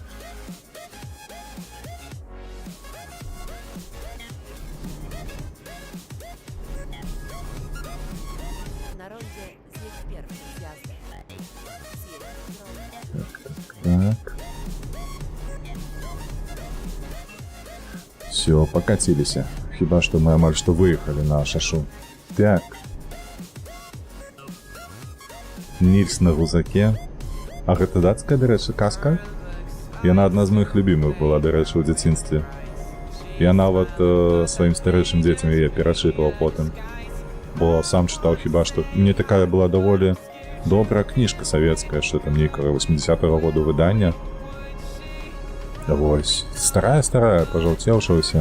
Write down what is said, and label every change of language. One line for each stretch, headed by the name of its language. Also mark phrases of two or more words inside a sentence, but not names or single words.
Ukrainian: Так. Все, покатились.
Belarusian: Хіба что мы амаль что выехали на шашу. Так. Нільс на гузаке. А гэта датская,
Ukrainian: до речі, казка? Яна одна з моїх любимых була, до речі,
Belarusian: у дзяцінстве. Я нават сваім старэйшым дзецям яе перачытваў потым. Бо сам чытаў хіба што. Мне такая была даволі добрая кніжка савецкая, што там нейкага 80-го году выдання. Вось. Старая, пажаўцеўшаяся.